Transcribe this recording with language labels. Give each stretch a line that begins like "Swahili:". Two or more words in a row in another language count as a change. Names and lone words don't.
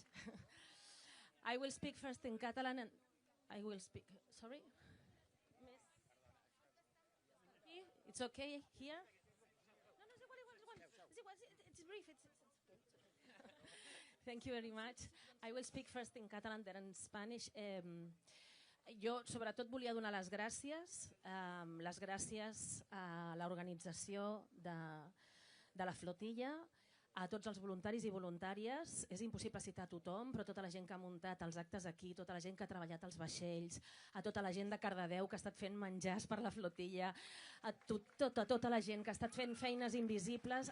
English: I will speak first in Catalan and I will speak, sorry? It's okay here? No, it's brief. Thank you very much. I will speak first in Catalan, then in Spanish.
Catalan: Jo, sobretot, volia donar les gràcies a l'organització de la flotilla, a tots els voluntaris i voluntàries. És impossible citar a tothom, però tota la gent que ha muntat els actes aquí, tota la gent que ha treballat als vaixells, a tota la gent de Cardedeu que ha estat fent menjars per la flotilla, a tota la gent que ha estat fent feines invisibles.